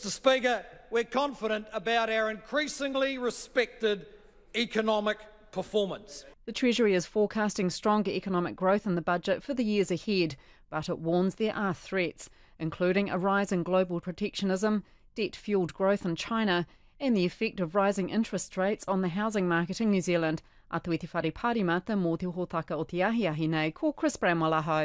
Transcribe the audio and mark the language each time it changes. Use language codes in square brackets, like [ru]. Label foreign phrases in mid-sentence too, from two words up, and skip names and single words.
[en] Speaker, we're confident about our increasingly respected economic performance. The Treasury is forecasting stronger economic growth in the budget for the years ahead, but it warns there are threats, including a rise in global protectionism, debt-fuelled growth in China, and the effect of rising interest rates on the housing market in New Zealand. [mi] Atu i te whare pārimata mō te hōtaka o te ahiahi nei, ko Chris Bramwell aho.